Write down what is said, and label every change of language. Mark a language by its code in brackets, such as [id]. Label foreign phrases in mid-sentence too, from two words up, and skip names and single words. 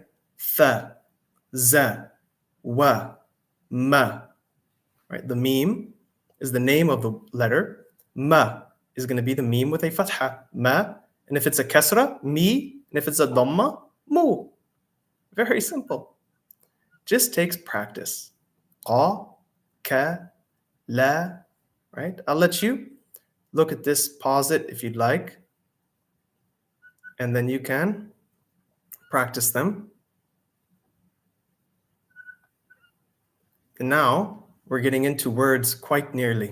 [ar] Tha, za, wa, ma, [en] right? The meme is the name of the letter. Ma is going to be the meme with a fatha, ma. And if it's a kasra, mi. And if it's a dhamma, mu. Very simple. Just takes practice. [ar] Qa, ka, la, [en] right? I'll let you look at this, pause it if you'd like. And then you can practice them. And now we're getting into words quite nearly.